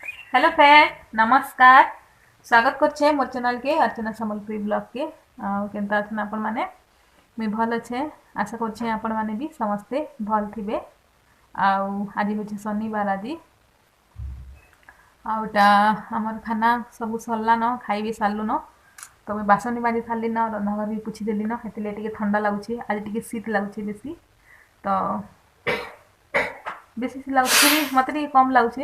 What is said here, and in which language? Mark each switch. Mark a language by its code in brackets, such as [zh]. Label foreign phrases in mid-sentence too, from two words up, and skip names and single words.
[en] Hello friend, [spv] नमस्कार। स्वागत करछे मोर चैनल के अर्चना sambalpuri ब्लॉग के। केनता अछन आपण माने? मुई भल अच्छे। आशा करछे आपण माने भी समस्ते भल थिबे। आज होचे शनिवार। आज आउटा हमर खाना सब सरला न, खाई भी सारलु न। तो मैं बासन बाजी सारली न, रंधाघर भी पुछि देली न। हेतिले टिके ठंडा लागुछे, आज टिके शीत लागुछे बेसी। तो बेसी शीत लागुछे, मते टिके कम लागुछे।